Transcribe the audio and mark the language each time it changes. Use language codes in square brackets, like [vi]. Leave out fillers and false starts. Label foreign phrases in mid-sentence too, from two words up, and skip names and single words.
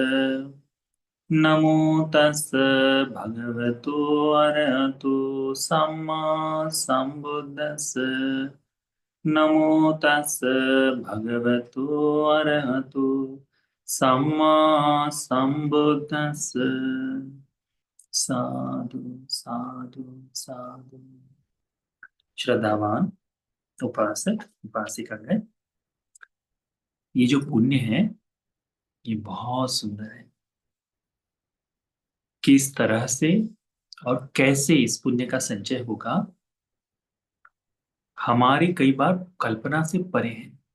[pi] नमो तस् भगवतो अरहतो सम्मा सम्बुद्धस्स। नमो तस् भगवतो अरहतो सम्मा सम्बुद्धस्स। साधु साधु साधु। [hi] श्रद्धावान उपासक उपासिकागण, ये जो पुण्य है ये बहुत सुंदर है। किस तरह से और कैसे इस पुण्य का संचय होगा, हमारी कई बार कल्पना से परे है।